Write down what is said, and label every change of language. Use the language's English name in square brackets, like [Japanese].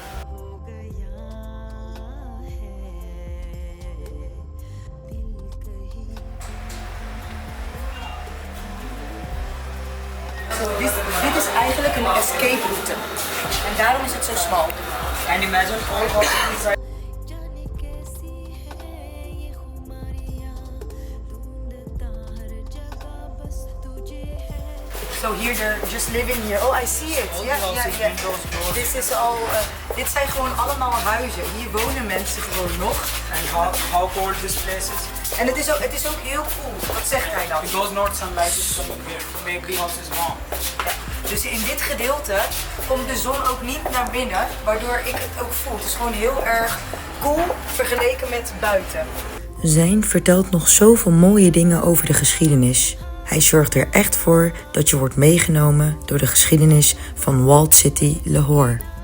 [Hindi] हो गया है दिल कहीं [Dutch] Dit is eigenlijk een escape route. En daarom is het zo smal. [English] And imagine all walking inside. [Hindi] जाने कैसी है ये खुमारियाँ ढूंढता हर जगह बस तुझे है [English] So here they're just living here. Oh, I see it. [Dutch] Ja. Dit is al. Dit zijn gewoon allemaal huizen. Hier wonen mensen gewoon nog. [English] And how cold this place is. [Dutch] En het is ook heel cool. Wat zegt hij dan? [English] Because not sunlight is coming here to make the houses warm. [Dutch] Ja. Dus in dit gedeelte komt de zon ook niet naar binnen, waardoor ik het ook voel. Het is gewoon heel erg cool vergeleken met buiten. Zijn vertelt nog zoveel mooie dingen over de geschiedenis. Hij zorgt er echt voor dat je wordt meegenomen door de geschiedenis van Walled City, Lahore.